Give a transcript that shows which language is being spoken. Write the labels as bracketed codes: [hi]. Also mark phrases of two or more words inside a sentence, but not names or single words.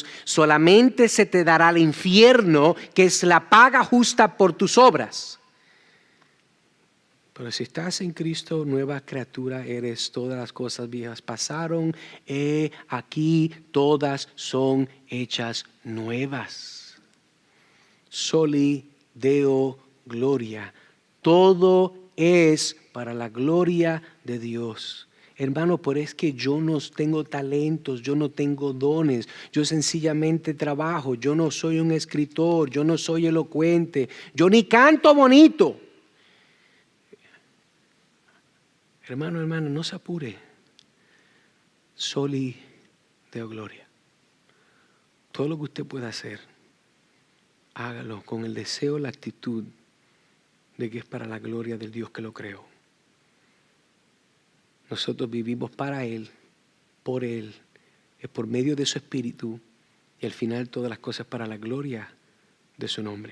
[es] Solamente se te dará el infierno, que es la paga justa por tus obras. Pero si estás en Cristo, nueva criatura eres. Todas las cosas viejas pasaron, aquí todas son hechas nuevas. [la] Soli Deo gloria. [es] Todo es para la gloria de Dios. Hermano, por es que yo no tengo talentos, yo no tengo dones, yo sencillamente trabajo, yo no soy un escritor, yo no soy elocuente, yo ni canto bonito. Hermano, no se apure. [la] Soli Deo gloria. [es] Todo lo que usted pueda hacer, hágalo con el deseo, la actitud de que es para la gloria del Dios que lo creó. Nosotros vivimos para Él, por Él, es por medio de su Espíritu, y al final todas las cosas para la gloria de su nombre.